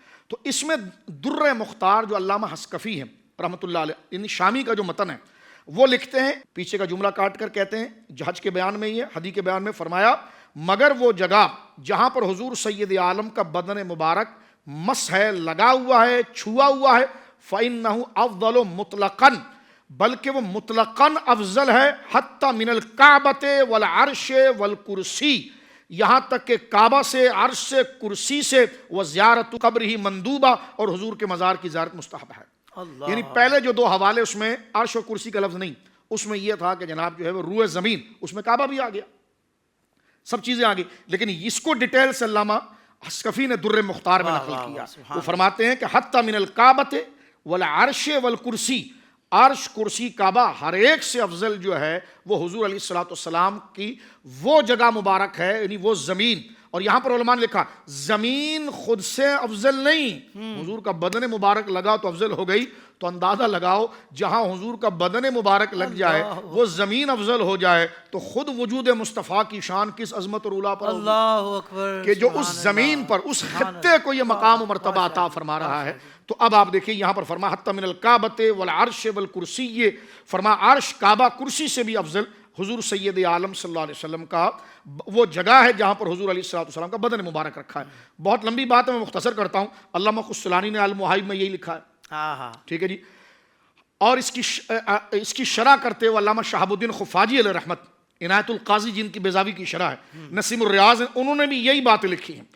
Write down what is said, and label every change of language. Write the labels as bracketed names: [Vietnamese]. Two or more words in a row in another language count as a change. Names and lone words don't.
[Urdu] تو اس میں در مختار جو علامہ حسکفی ہیں [Arabic] رحمۃ اللہ علیہ، [Urdu] یعنی شامی کا جو متن ہے، وہ لکھتے ہیں، پیچھے کا جملہ کاٹ کر کہتے ہیں، حج کے بیان میں ہی ہے، حدیث کے بیان میں فرمایا مگر وہ جگہ جہاں پر حضور سید عالم کا بدن مبارک مس ہے، لگا ہوا ہے، چھوا ہوا ہے، [Arabic] فَإِنَّهُ أَفْضَلُ مُطْلَقًا، [Urdu] بلکہ وہ مطلقاً افضل ہے، [Arabic] حتی من الکعبۃ والعرش والکرسی، [Urdu] یہاں تک کہ کعبہ سے، عرش سے، کرسی سے، [Arabic] وزیارت قبرہ مندوبہ، [Urdu] اور حضور کے مزار کی زیارت مستحب ہے. یعنی پہلے جو 2 حوالے اس میں عرش و کرسی کا لفظ نہیں، اس میں یہ تھا کہ جناب جو ہے وہ روئے زمین، اس میں کعبہ بھی آ گیا، سب چیزیں آ گئی. لیکن اس کو ڈیٹیل سے علامہ حسکفی نے در مختار میں نقل کیا. وہ فرماتے ہیں کہ [Arabic] حتی من الکعبۃ والعرش والکرسی، [Urdu] عرش، کرسی، کعبہ، ہر ایک سے افضل جو ہے وہ حضور [Arabic] علیہ الصلوۃ والسلام [Urdu] کی وہ جگہ مبارک ہے، یعنی وہ زمین. اور یہاں پر علماء نے لکھا زمین خود سے افضل نہیں، حضور کا بدن مبارک لگا تو افضل ہو گئی. تو اندازہ لگاؤ جہاں حضور کا بدن مبارک لگ جائے وہ زمین افضل ہو جائے تو خود وجود مصطفیٰ کی شان کس عظمت اور علا پر [Arabic] اللہ اکبر، [Urdu] کہ جو اس زمین پر، اس خطے کو یہ مقام و مرتبہ عطا فرما رہا ہے. تو اب آپ دیکھیں یہاں پر فرما [Arabic] حتی من الکعبۃ والعرش والکرسی، [Urdu] فرما عرش، کعبہ، کرسی سے بھی افضل حضور سید عالم [Arabic] صلی اللہ علیہ وسلم [Urdu] کا وہ جگہ ہے جہاں پر حضور [Arabic] علیہ السلام [Urdu] کا بدن مبارک رکھا ہے. بہت لمبی بات ہے، میں مختصر کرتا ہوں. علامہ قسطلانی نے المحائب میں یہی لکھا ہے. ٹھیک ہے جی. اور اس کی شرح کرتے ہوئے علامہ شہاب الدین خفاجی علیہ رحمت، عنایت القاضی جن کی بیضاوی کی شرح ہے، نسیم الریاض، انہوں نے بھی یہی باتیں لکھی ہیں.